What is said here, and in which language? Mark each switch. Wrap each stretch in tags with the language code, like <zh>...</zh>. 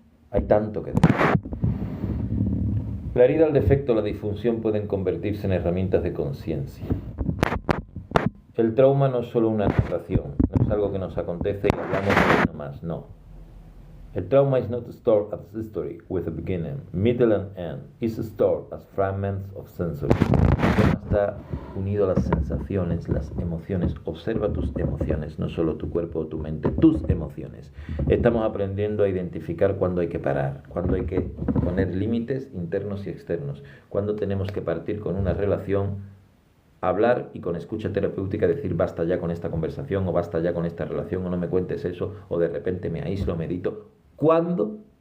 <es>Hay tanto que decir. La herida, el defecto, la disfunción pueden convertirse en herramientas de conciencia. El trauma no es solo una narración, no es algo que nos acontece y hablamos de uno más, no.</es> <en>El trauma is not stored as history with a beginning, middle and end. It's stored as fragments of sensory.</en> <es>Está unido a las sensaciones, las emociones. Observa tus emociones, no solo tu cuerpo o tu mente, tus emociones. Estamos aprendiendo a identificar cuándo hay que parar, cuándo hay que poner límites internos y externos, cuándo tenemos que partir con una relación, hablar y con escucha terapéutica decir basta ya con esta conversación o basta ya con esta relación o no me cuentes eso o de repente me aíslo, medito. ¿Cuándo?</es>